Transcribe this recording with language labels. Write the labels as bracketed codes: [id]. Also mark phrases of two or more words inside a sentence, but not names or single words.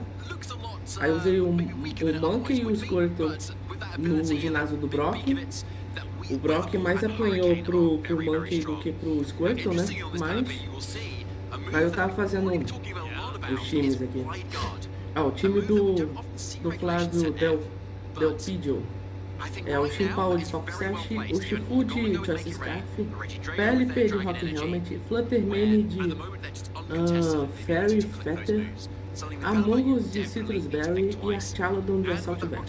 [pt] Aí usei o Monkey e o Squirtle no ginásio do Brock. O Brock mais apanhou pro Monkey do que pro Squirtle, né? Mas eu tava fazendo os times aqui. O time do Flávio Delpidio. O Chimpaú de Fox Sash, o Shifu de Choice Scarf, PLP de Rock Helmet, Fluttermane de Fairy Feather, Among Us de Citrus Berry e Archalodon de Assault Vest.